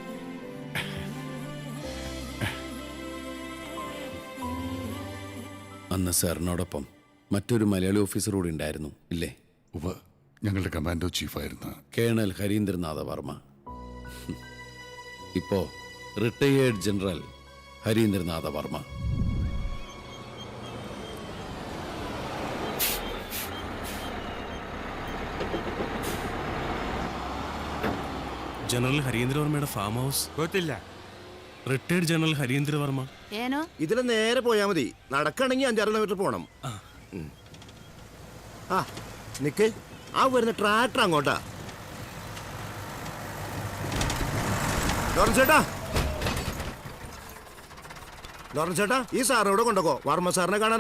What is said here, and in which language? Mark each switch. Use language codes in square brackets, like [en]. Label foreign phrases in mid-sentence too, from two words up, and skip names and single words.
[ml] അന്ന് സാറിനോടൊപ്പം മറ്റൊരു മലയാളി ഓഫീസർ കൂടി ഉണ്ടായിരുന്നു, ഇല്ലേ? ഞങ്ങളുടെ കമാൻഡോ ചീഫായിരുന്നു കേണൽ ഹരീന്ദ്രനാഥ വർമ്മ. ഇപ്പോ [en] retired general [ml] ഹരീന്ദ്രനാഥ വർമ്മ. ಜನರಲ್ ಹರೀಂದ್ರ ವರ್ಮയുടെ [en] farm house [kn] ಗೊತ್ತಿಲ್ಲ. [en] retired general [ml] ഹരീന്ദ്ര വർമ്മ. ഇതിലെ നേരെ പോയാ മതി. നടക്കണമെങ്കിൽ 5-6 കിലോമീറ്റർ പോണം. ആ നിക്ക്, ആ വരുന്ന ട്രാക്ടർ അങ്ങോട്ടാ. ലോറൻസ് ചേട്ടാ, ഈ സാറിനോട് കൊണ്ടുപോ. വർമ്മ സാറിനെ കാണാനാ.